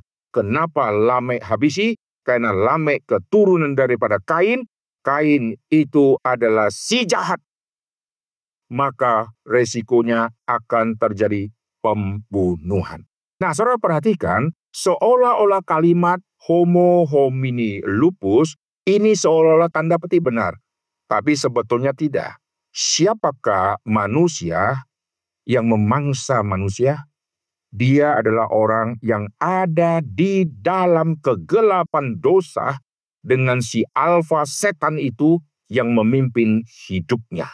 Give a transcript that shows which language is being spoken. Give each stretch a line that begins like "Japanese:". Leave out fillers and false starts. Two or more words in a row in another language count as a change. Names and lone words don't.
Indonesian: Kenapa Lamek habisi? Karena Lamek keturunan daripada Kain. Kain itu adalah si jahat. Maka resikonya akan terjadi pembunuhan. Nah, saudara perhatikan, seolah-olah kalimat
Latin: homo homini lupus
Indonesian: ini seolah-olah tanda petik benar. Tapi sebetulnya tidak. Siapakah manusia yang memangsa manusia? Dia adalah orang yang ada di dalam kegelapan dosa dengan si alfa setan itu yang memimpin hidupnya.